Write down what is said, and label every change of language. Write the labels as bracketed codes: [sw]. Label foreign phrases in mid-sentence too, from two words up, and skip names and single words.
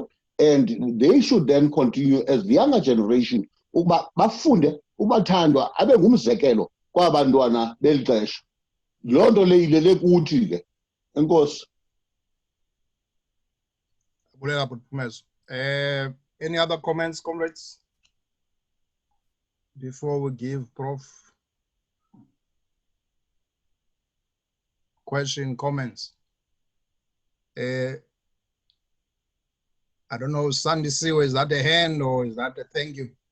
[en] And they should then continue as the younger generation [xh] ukuba bafunde uBathandwa abe ngumzekelo kwabantwana beli xesha. Loo nto le ilele kuthi ke. Enkosi. [en] Any other comments, comrades? Before we give Prof question, comments. I don't know, Sandy Siwa, is that a hand or is that a thank you?